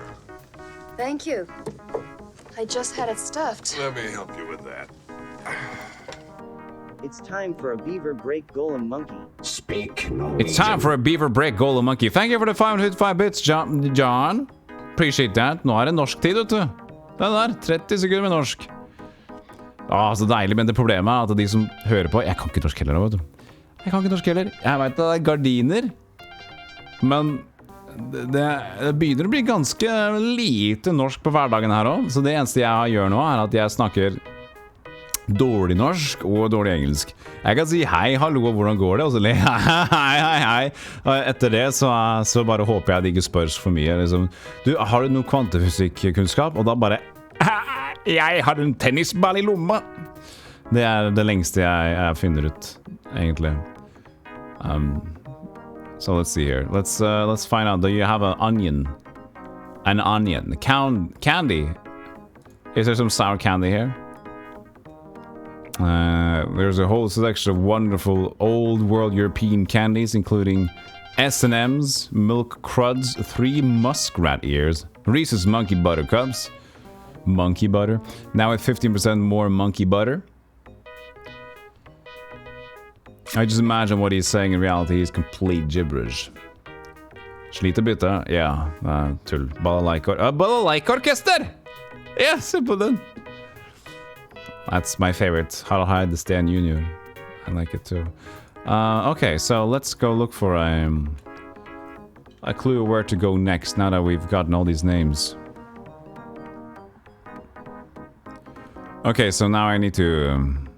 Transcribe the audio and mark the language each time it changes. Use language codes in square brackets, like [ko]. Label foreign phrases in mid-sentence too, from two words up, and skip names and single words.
[en] Thank you. I just had it stuffed. Let me help you with that. It's time for a beaver break golem monkey. Speak It's time for a beaver break golem monkey. Thank you for the 505 bits, John. Appreciate that. [no] Nå det norsk tid, vet du. Den der, 30 sekunder med norsk. Så deilig, men det problemet at de som hører på... Jeg kan ikke norsk heller, vet du. Jeg vet det er gardiner. Men det begynner å bli ganske lite norsk på hverdagen her også. Så det eneste jeg gjør nå er at jeg snakker dårlig norsk og dårlig engelsk. Jeg kan si hei, hallo, hvordan går det? Og så hei. Og etter det så bare håper jeg det ikke spørs for mye. Liksom, du, har du noe kvantefysikkunnskap? Og da bare, jeg har en tennisball i lomma. Det er det lengste jeg finner ut, egentlig. [en] So let's see here. Let's find out. Do you have an onion? An onion. Candy. Is there some sour candy here? There's a whole selection of wonderful old world European candies, including S&M's, Milk Cruds, 3 muskrat ears, Reese's Monkey Butter Cups, Monkey Butter, now with 15% more monkey butter. I just imagine what he's saying in reality is complete gibberish. [no] Sliter bytte? Ja, tull. Balalaika-orkester! Ja, se på den! [en] That's my favorite. Harald Stan Jr. I like it too. Okay, so let's go look for a clue where to go next now that we've gotten all these names. Okay, so now I need to...